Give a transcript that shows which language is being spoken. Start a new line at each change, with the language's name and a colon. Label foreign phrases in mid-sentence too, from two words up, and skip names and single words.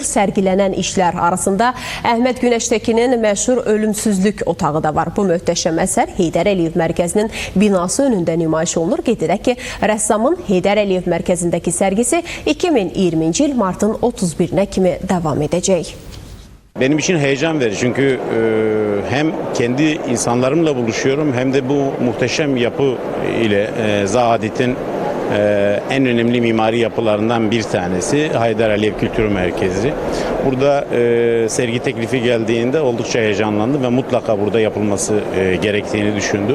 Azerbaijani: Sərgilənən işlər arasında Əhməd Günəştekinin məşhur Ölümsüzlük otağı da var. Bu möhtəşəm əsər Heydər Əliyev mərkəzinin binası önündə nümayiş olunur. Qeyd edək ki, rəssamın Heydər Əliyev mərkəzindəki sərgisi 2020-ci il martın 31-nə kimi davam edəcək.
Turkish: Benim için heyecan verici çünkü hem kendi insanlarımla buluşuyorum hem de bu muhteşem yapı ile Zahadet'in en önemli mimari yapılarından bir tanesi Heydər Əliyev Kültür Merkezi. Burada sergi teklifi geldiğinde oldukça heyecanlandım ve mutlaka burada yapılması gerektiğini düşündüm.